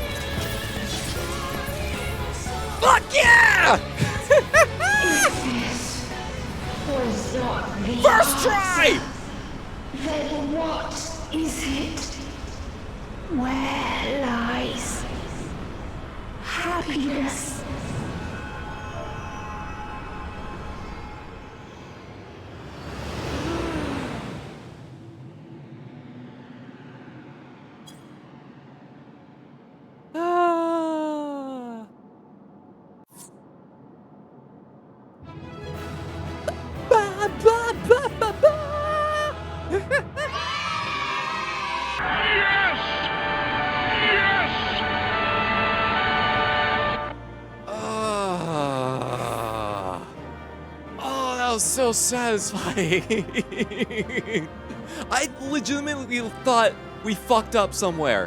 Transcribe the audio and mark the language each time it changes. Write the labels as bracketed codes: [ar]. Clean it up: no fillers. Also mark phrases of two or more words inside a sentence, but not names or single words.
[en] Fuck yeah! This was not the First answer. try! Then what is it? Where lies happiness? Ah. Ba, ba, ba, ba, ba. Ah. Oh, that was so satisfying. I legitimately thought we fucked up somewhere.